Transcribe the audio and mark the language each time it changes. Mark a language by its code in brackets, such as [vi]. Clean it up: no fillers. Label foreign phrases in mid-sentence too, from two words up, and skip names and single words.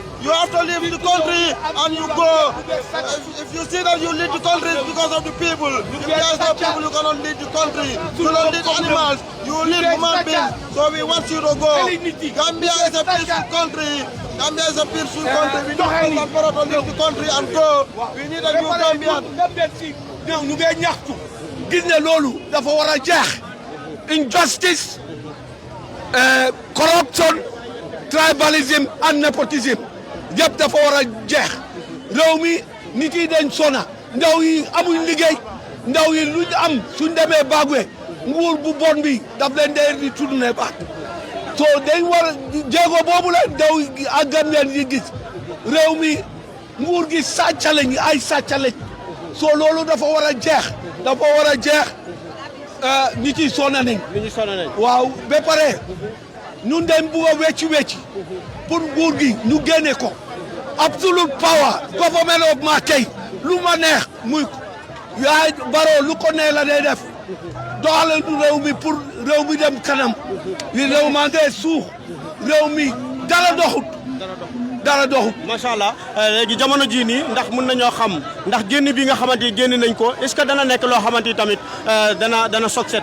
[en] You have to leave the country and you go. If you see that you lead the country, it's because of the people. If there is no people, you cannot lead the country. You don't lead animals, you lead human beings. So we want you to go. Gambia is a peaceful country. Gambia is a peaceful country. We need President Barrow to leave the country and go. We need a new Gambia. [wo] ñu ngi ñaxtu gis ne loolu dafa war a jeex [en] injustice corruption tribalism and nepotism [wo] yëpp dafa war a jeex réew mi nit yi dañ sona ndaw yi amuñ liggéey ndaw yi luñ am suñ demee baagwe nguur bu bon bi daf leen dee di tudd ne baat so dañ war jéego boobu la ndaw ak Gambien yi gis réew mi nguur gi sàcca lañ ay sàcca lañ so loolu dafa war a jeex dafa war a jeex nit yi sona nañ waaw ba pare ñun dañ bugg a wecci pour nguur gi ñu génne ko [en] absolute power government of [wo] ma tey lu ma neex muy yaay Barrow lu ko neex la day def doxale du réew mi pour réew mi dem kanam li réew maa ngi suux réew mi dara doxut [ar] ما شاء الله [wo] léegi jamono jii nii ndax mën nañoo xam ndax génn bi nga xamante ni génn nañ ko [fr] est-ce que [wo] dana nekk loo xamante ni tamit dana succès.